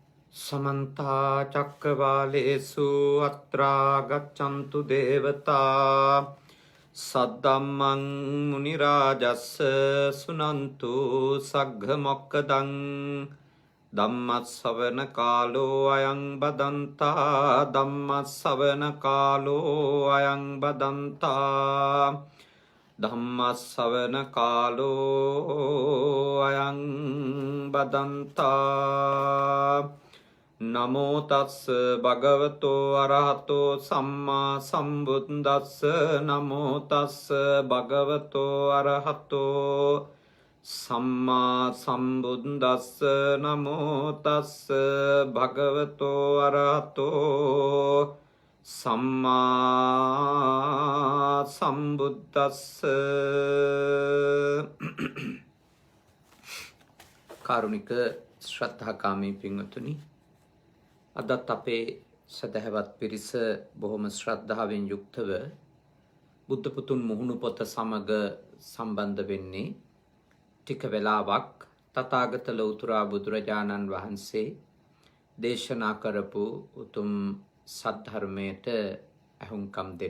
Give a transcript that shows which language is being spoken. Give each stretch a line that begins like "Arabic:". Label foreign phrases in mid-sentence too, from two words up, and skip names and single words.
Pali: समन्ता चक्रवालेषु अत्रा गच्छन्तु देवता सद्धम्मं मुनिराजस्स सुनन्तु सग्घमोक्खदं धम्मश्रवण कालो अयं बदन्ता धम्मश्रवण कालो अयं बदन्ता धम्मश्रवण कालो अयं बदन्ता नमो तस् भगवतो अरहतो सम्मा सम्बुद्दस्स नमो तस् भगवतो अरहतो सम्मा सम्बुद्दस्स नमो तस् भगवतो अरहतो सम्मा
Sinhala: सम्बुद्दस्स කාරුණික ශ්‍රද්ධාකාමී පින්වතුනි, අදත් අපේ සදහවත් පිරිස බොහොම ශ්‍රද්ධාවෙන් යුක්තව බුද්ධ පුතුන් මුහුණු පොත සමග සම්බන්ධ වෙන්නේ ටික වෙලාවක් තථාගත ලෞතුරා බුදුරජාණන් වහන්සේ දේශනා කරපු උතුම් සද්ධර්මයට ඇහුම්කම් දෙන්න.